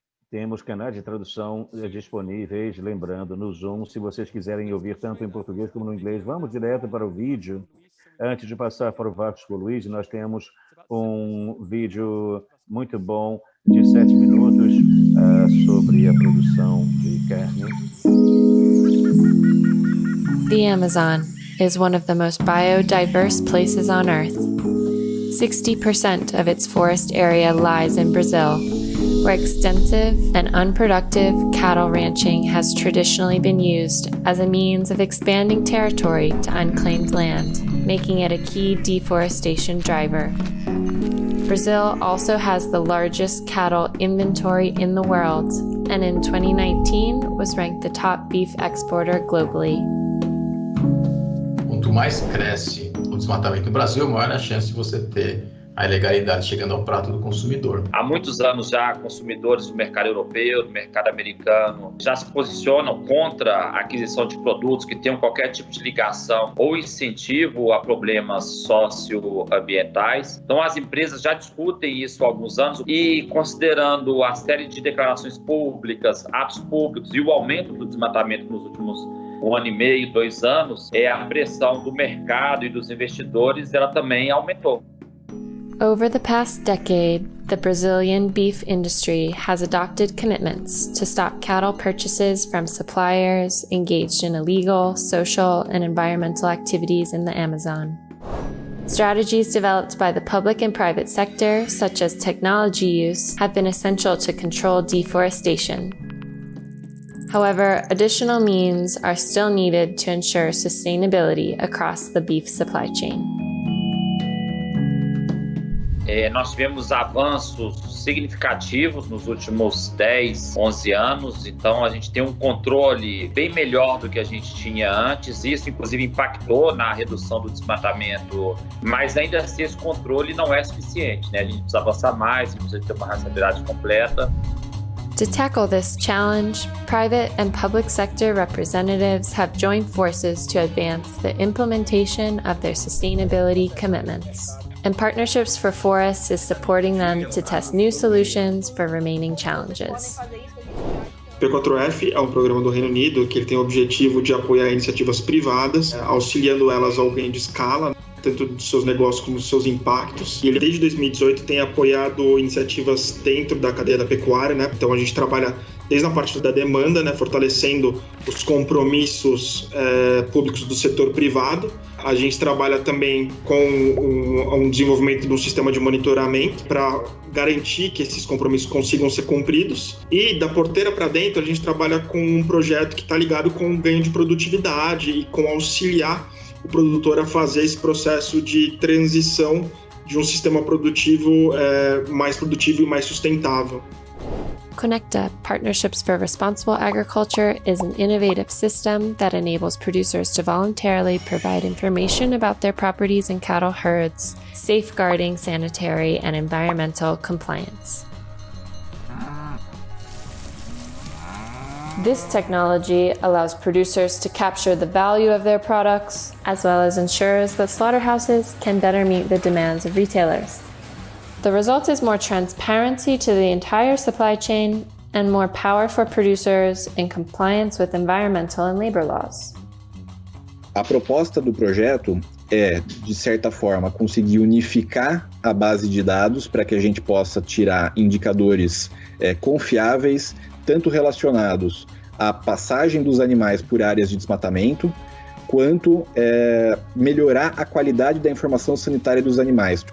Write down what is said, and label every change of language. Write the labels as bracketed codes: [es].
[pt] Temos canais de tradução disponíveis, lembrando, no Zoom, se vocês quiserem ouvir tanto em português como no inglês, vamos direto para o vídeo. Antes de passar para o Vasco Luiz, nós temos um vídeo muito bom de 7 minutos sobre a produção de carne. [en] The Amazon is one of the most biodiverse places on Earth. 60% of its forest area lies in Brazil, where extensive and unproductive cattle ranching has traditionally been used as a means of expanding territory to unclaimed land, making it a key deforestation driver. Brazil also has the largest cattle inventory in the world, and in 2019 was ranked the top beef exporter globally. [pt] Quanto mais cresce o desmatamento no Brasil, maior é a chance de você ter a ilegalidade chegando ao prato do consumidor. Há muitos anos já, consumidores do mercado europeu, do mercado americano, já se posicionam contra a aquisição de produtos que tenham qualquer tipo de ligação ou incentivo a problemas socioambientais. Então, as empresas já discutem isso há alguns anos e, considerando a série de declarações públicas, atos públicos e o aumento do desmatamento nos últimos 1 ano e meio, 2 anos, a pressão do mercado e dos investidores ela também aumentou. [en] Over the past decade, the Brazilian beef industry has adopted commitments to stop cattle purchases from suppliers engaged in illegal, social, and environmental activities in the Amazon. Strategies developed by the public and private sector, such as technology use, have been essential to control deforestation. However, additional means are still needed to ensure sustainability across the beef supply chain. [pt] Nós tivemos avanços significativos nos últimos 10, 11 anos, então a gente tem um controle bem melhor do que a gente tinha antes. Isso, inclusive, impactou na redução do desmatamento, mas ainda assim esse controle não é suficiente, né? A gente precisa avançar mais, a gente precisa ter uma rastreabilidade completa. [en] To tackle this challenge, private and public sector representatives have joined forces to advance the implementation of their sustainability commitments. And Partnerships for Forests is supporting them to test new solutions for remaining challenges. [pt] P4F é um programa do Reino Unido que ele tem o objetivo de apoiar iniciativas privadas, auxiliando elas ao ganho de escala, tanto dos seus negócios como dos seus impactos. E ele, desde 2018, tem apoiado iniciativas dentro da cadeia da pecuária, né? Então, a gente trabalha desde a parte da demanda, né? Fortalecendo os compromissos públicos do setor privado. A gente trabalha também com um desenvolvimento de um sistema de monitoramento para garantir que esses compromissos consigam ser cumpridos. E da porteira para dentro, a gente trabalha com um projeto que está ligado com o ganho de produtividade e com auxiliar o produtor a fazer esse processo de transição de um sistema produtivo mais produtivo e mais sustentável. [en] Conecta Partnerships for Responsible Agriculture is an innovative system that enables producers to voluntarily provide information about their properties and cattle herds, safeguarding sanitary and environmental compliance. This technology allows producers to capture the value of their products, as well as ensures that slaughterhouses can better meet the demands of retailers. The result is more transparency to the entire supply chain and more power for producers in compliance with environmental and labor laws. [pt] A proposta do projeto é, de certa forma, conseguir unificar a base de dados para que a gente possa tirar indicadores confiáveis, tanto relacionados à passagem dos animais por áreas de desmatamento, quanto melhorar a qualidade da informação sanitária dos animais.